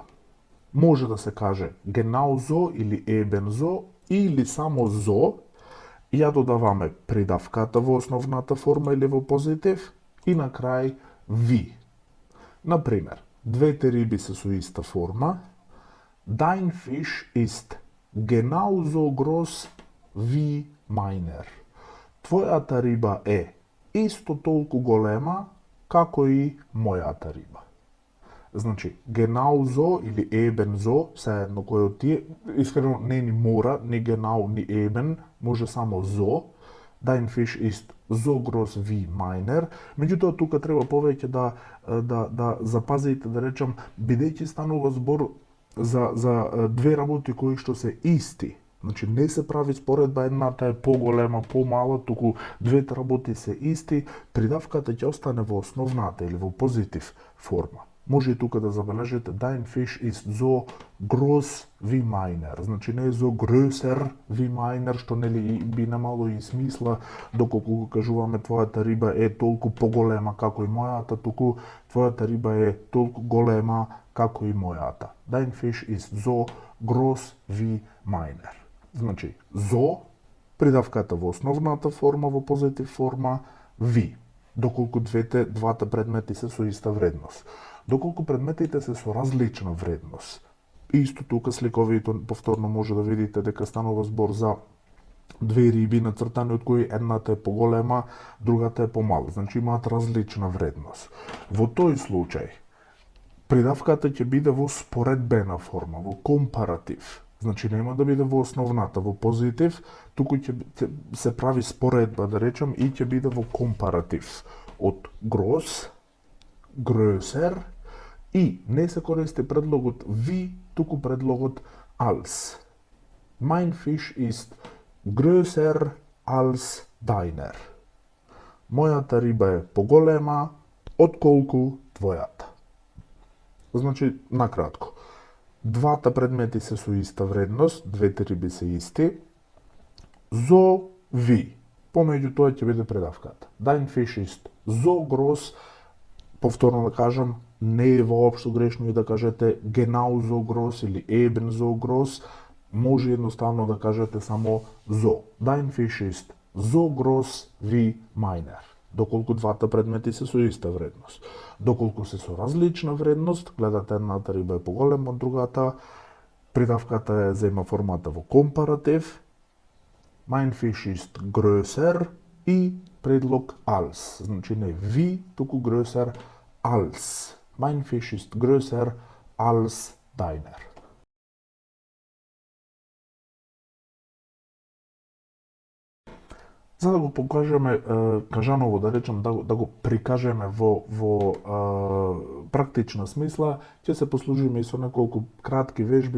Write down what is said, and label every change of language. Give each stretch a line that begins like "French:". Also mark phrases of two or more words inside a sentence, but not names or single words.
Macedonian: Може да се каже genauso или ebenso, или само zo, ја додаваме придавката во основната форма или во позитив, и на крај ви. Например, двете риби се со иста форма.
German: Dein Fisch ist genauso groß wie meiner.
Macedonian: Твојата риба е исто толку голема како и мојата риба. Значи, genauso или ebenso, сеедно кој од тие, искрено не ни мора, ни genau, ни eben, може само zo.
German: Dein Fisch ist so groß wie meiner.
Macedonian: Меѓутоа, тука треба повеќе да запазите, да речам, бидејќи станува збор за две работи кои што се исти. Значи, не се прави споредба, едната е поголема, помала, туку двете работи се исти, придавката ќе остане во основната или во позитив форма. Може и тука да забележите
German: Dein Fisch ist so groß wie meiner.
Macedonian: Значи не е
German: so größer wie meiner,
Macedonian: што нели би немало и смисла доколку го кажуваме твојата риба е толку поголема како и мојата, туку твојата риба е толку голема како и мојата.
German: Dein Fisch ist so groß wie meiner.
Macedonian: Значи so, придавката во основната форма, во позитив форма, ви, доколку двата предмети се со иста вредност. Доколку предметите се со различна вредност. Исто тука сликовито повторно може да видите дека станува збор за две риби нацртани од кои едната е поголема, другата е помала. Значи имаат различна вредност. Во тој случај Придавката ќе биде во споредбена форма, во компаратив. Значи нема да биде во основната, во позитив, туку ќе се прави споредба, да речем, и ќе биде во компаратив.
German: Од gross, größer,
Macedonian: и не се користи предлогот ви, туку предлогот als.
German: Mein Fisch ist größer als deiner.
Macedonian: Мојата риба е поголема отколку твојата. Значи, накратко, двата предмети се со иста вредност, двете риби се исти.
German: So wie.
Macedonian: Помеѓу тоа ќе биде предавката.
German: Dein Fisch ist so groß,
Macedonian: повторно да кажам, не е воопшто грешно и да кажете
German: genau so groß
Macedonian: или
German: eben so groß,
Macedonian: може едноставно да кажете само so.
German: Dein Fisch ist so groß wie meiner.
Macedonian: Доколку двата предмети се со иста вредност. Доколку се со различна вредност, гледате едната риба е поголема од другата, придавката е зема формата во компаратив,
German: mein Fisch ist größer
Macedonian: и предлог
German: als.
Macedonian: Значи не wie, туку
German: größer als. Mein Fisch ist größer als deiner.
Macedonian: За да го покажеме кажаново, да речем, да го прикажеме во практична смисла, ќе се послужиме и со неколку кратки вежби.